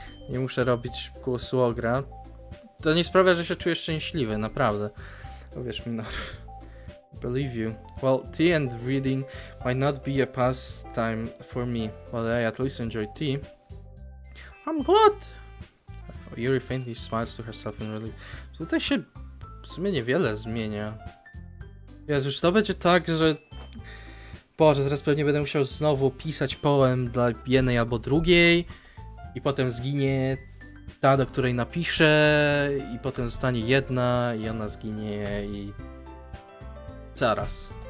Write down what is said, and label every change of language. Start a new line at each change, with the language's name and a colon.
Polish: Nie muszę robić głosu ogra. To nie sprawia, że się czuję szczęśliwy, naprawdę. Uwierz mi, no.
English: Believe you. Well, tea and reading might not be a pastime for me, but I at least enjoy tea. I'm glad! Yuri faintly smiles to herself in relief.
Polish: Tutaj się w sumie niewiele zmienia. Jezu, już to będzie tak, że... Boże, teraz pewnie będę musiał znowu pisać poem dla jednej albo drugiej i potem zginie ta, do której napiszę i potem zostanie jedna i ona zginie i... Zaraz.